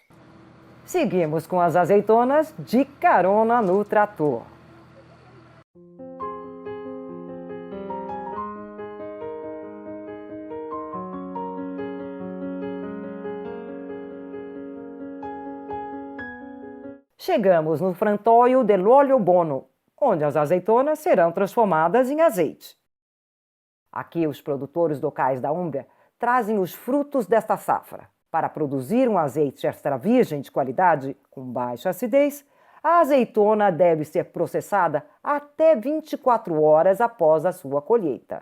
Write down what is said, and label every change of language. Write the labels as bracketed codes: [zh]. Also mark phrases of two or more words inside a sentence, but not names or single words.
[pt] Seguimos com as azeitonas de carona no trator. Chegamos no [it] frantoio dell'olio buono, [pt] onde as azeitonas serão transformadas em azeite. Aqui, os produtores locais da Úmbria trazem os frutos desta safra. Para produzir um azeite extra virgem de qualidade, com baixa acidez, a azeitona deve ser processada até 24 horas após a sua colheita.